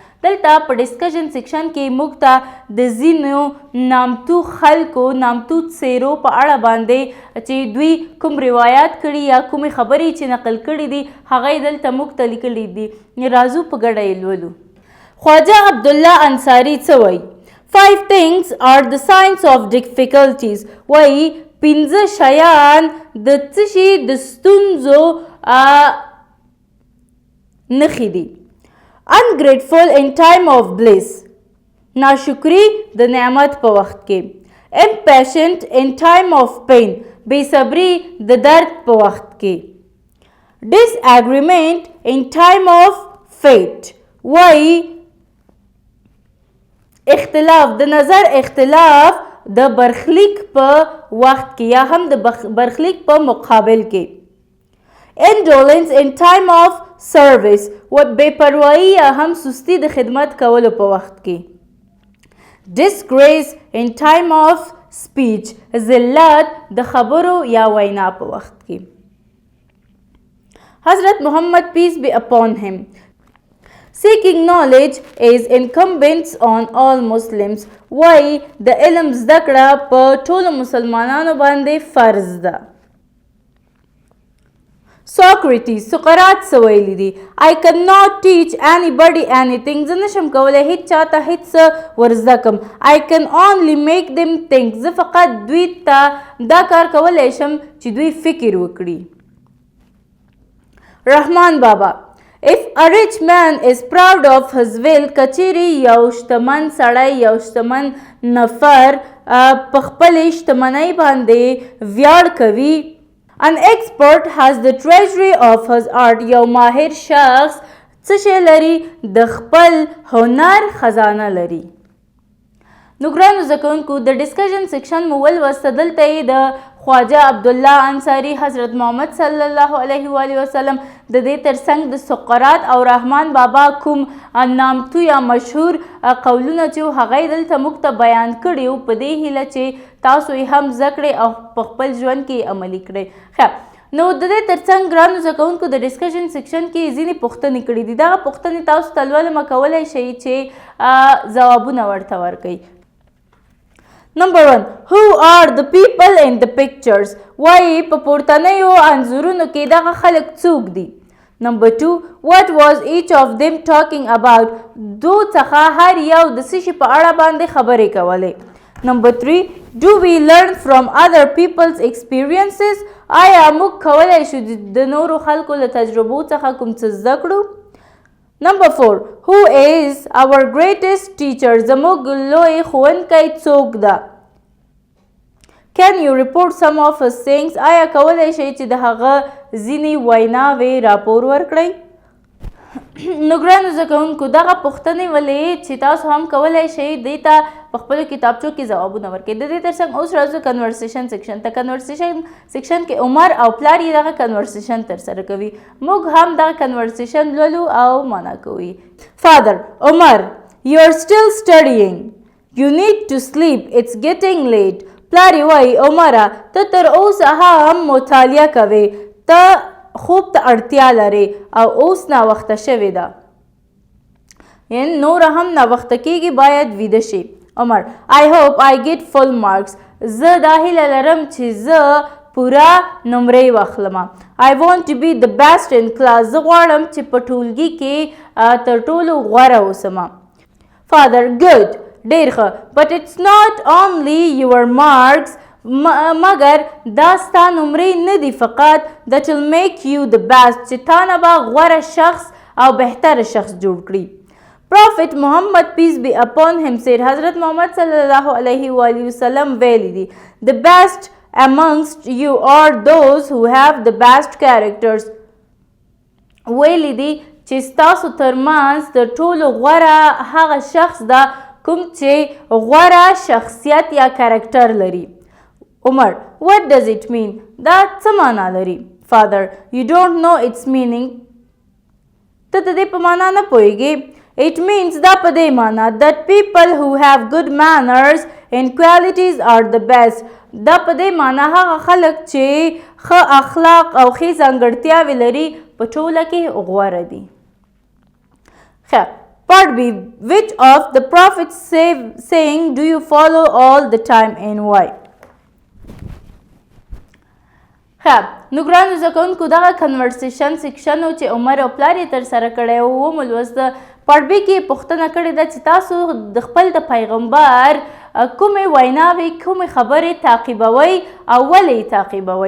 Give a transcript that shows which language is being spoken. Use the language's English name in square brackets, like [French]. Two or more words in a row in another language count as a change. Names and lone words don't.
[Pashto] دلته په [English] discussion section [Pashto] کې موږ ته د ځینو نامتو خلکو نامتو څیرو په اړه باندې چې دوی کوم روایات کړي یا کومې خبرې چې نقل کړي دي هغه یې دلته موږ ته لیکلي دي. راځو په ګډه یې لولو. خواجه عبدالله انصاري څه وایي؟ [English] 5 things are the signs of difficulties. [Pashto] وایي 5 شیان د څه شي د ستونزو نښې دي. [English] ungrateful in time of bliss. [Pashto] ناشکري د نعمت په وخت کې. [English] impatient in time of pain. [Pashto] بېصبري د درد په وخت کې. [English] disagreement in time of fate. [Pashto] وایي اختلاف د نظر اختلاف د برخلیک په وخت کې یا هم د برخلیک په مقابل کې. [English] indolence in time of service [Pashto] و بې پروایي یا هم سستی د خدمت کولو په وخت کې. [English] disgrace in time of speech [Pashto] ذلت د خبرو یا وینا په وخت کې. [English] حضرت محمد peace be upon him. Seeking knowledge is incumbent on all Muslims. [Pashto] وایي د علم زده کړه په ټولو مسلمانانو باندې فرض ده. Socrates سقراط څه ویلي دي؟ [English] I cannot teach anybody anything. [Pashto] زه نشم کولی هیڅ چاته هیڅ څه ورزده کم. [English] I can only make them think. [Pashto] زه فقط دوی ته دا کار کولی شم چې دوی فکر وکړي. [English] رحمان بابا If a rich man is proud of his wealth, [Pashto] کچیرې یو شتمن سړی یو شتمن نفر په خپلې شتمنۍ باندې ویاړ کوي. [English] An expert has the treasury of his art. [Pashto] یو ماهر شخص څه شی لري؟ د خپل هنر خزانه لري. نو ګرانو زده کوونکو د [English] discussion section [Pashto] مو ولوسته. دلته یې د خواجه عبدالله انصاري، حضرت محمد [Arabic] صلی الله علیه و وسلم، [Pashto] د دې ترڅنګ د سقراط او رحمان بابا کوم نامتو یا مشهور قولونه چې هغه یې دلته موږ ته بیان کړي وو په دې هیله چې تاسو یې هم زده کړئ او په خپل ژوند کې عملي کړئ. ښه نو د دې ترڅنګ ګرانو زده کوونکو د [English] discussion section [Pashto] کې ځینې پوښتنې کړي دي. دغه پوښتنې تاسو ته لولمه کولی شئ چې ځوابونه ورته ورکئ. [English] Number 1. Who are the people in the pictures? [Pashto] وایي په پورتنیو انځورونو کې دغه خلک څوک دي؟ [English] Number 2. What was each of them talking about? [Pashto] دو څخه هر یو د څه شي په اړه باندې خبرې کولې. [English] Number 3. Do we learn from other people's experiences? [Pashto] آیا موږ کولی شو د نورو خلکو له تجربو څخه کوم څه زده کړو؟ [English] Number 4. Who is our greatest teacher? [Pashto] زموږ لوی ښوونکی څوک ده؟ [English] Can you report some of his sayings? [Pashto] آیا کولی شئ چې د هغه ځینې ویناوې راپور ورکړئ؟ نو ګرانو زده کوونکو دغه پوښتنې ولې چې تاسو هم کولی شئ دې ته په خپلو کتابچو کې ځوابونه ورکړئ. د دې تر څنګ اوس راځو [English] conversation section [Pashto] ته. [English] conversation section [Pashto] کې عمر او پلار یې دغه کنورسیشن ترسره کوي. موږ هم دغه کنورسیشن لولو او معنا کوي. [English] فادر: عمر, you are still studying. You need to sleep. It's getting late. [Pashto] پلار یې وایي عمره ته تر اوسه هم مطالعه کوې. ته خوب ته اړتیا لرې او اوس ناوخته شوې ده. یعنې نوره هم ناوخته کېږي باید ویده شي. عمر: [English] I hope I get full marks. [Pashto] زه دا هیله لرم چې زه پوره نمرې واخلم. [English] I want to be the best in class. [Pashto] زه غواړم چې په ټولګي کې تر ټولو غوره اوسم. [English] Father: Good. [Pashto] ډېر ښه. [English] But it's not only your marks. [Pashto] مګر دا ستا نمرې نه دي فقط [English] that will make you the best [Pashto] چې تا نه به غوره شخص او بهتره شخص جوړ کړي. [English] Prophet Muhammad peace be upon him said, [Pashto] حضرت محمد [Arabic] صلی الله علیه و آله وسلم [Pashto] ویلي دي [English] the best amongst you are those who have the best characters. [Pashto] ویلي دي چې ستاسو ترمنځ تر ټولو غوره هغه شخص ده کوم چې غوره شخصیت یا کرکټر لري. عمر: [English] What does it mean? [Pashto] دا څه معنا لري؟ [English] Father: You don't know its meaning. [Pashto] ته د دې په معنا نه پوهیږې. [English] It means [Pashto] دا په دې معنا [English] that people who have good manners and qualities are the best. [Pashto] دا په دې معنا هغه خلک چې ښه اخلاق او ښې ځانګړتیاوې لري په ټوله کې غوره دي. ښه. [English] Part B. Which of the prophets saying do you follow all the time and why? [Pashto] نو ګرانو زده کوونکو دغه [English] conversation section [Pashto] و چې عمر او پلار یې ترسره کړی و. اووم لوست [English] part B [Pashto] کې پوښتنه کړې ده چې تاسو د خپل د پیغمبر کومې ویناوې کومې خبرې تعقیبوئ او ولې یې تعقیبوئ.